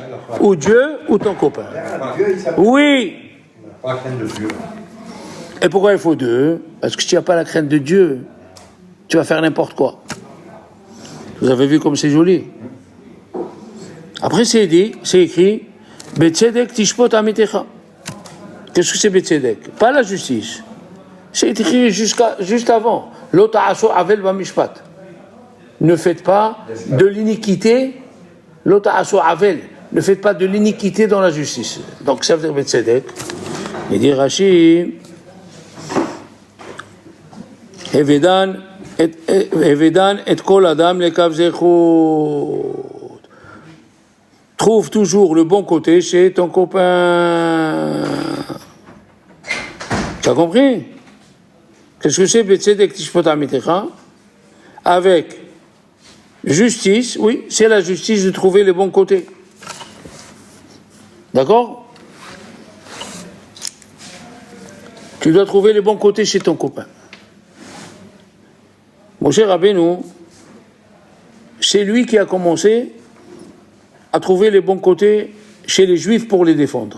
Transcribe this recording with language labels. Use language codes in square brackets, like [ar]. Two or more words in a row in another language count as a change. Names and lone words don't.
[fr] Ou Dieu, ou ton copain. Oui. Pas la crainte de Dieu. Et pourquoi il faut 2? Parce que si tu n'as pas la crainte de Dieu, tu vas faire n'importe quoi. Vous avez vu comme c'est joli. Après c'est écrit, [he] בצדק תשפט עמיתך. [fr] Qu'est-ce que c'est Betzedek? Pas la justice. C'est écrit juste avant. [he] לא תעשו עול במשפט. [fr] Ne faites pas de l'iniquité. [he] לא תעשו עול. [fr] Ne faites pas de l'iniquité dans la justice. Donc ça veut dire Betzedek. Il dit [he] Rashi, הוי דן את כל אדם לכף זכות. [fr] Trouve toujours le bon côté chez ton copain. Tu as compris? Qu'est-ce que c'est [he] בצדק תשפט עמיתך? [fr] Avec justice, oui, c'est la justice de trouver le bon côté. D'accord? Tu dois trouver le bon côté chez ton copain. Moshe Rabbeinu, c'est lui qui a commencé à trouver les bons côtés chez les Juifs pour les défendre.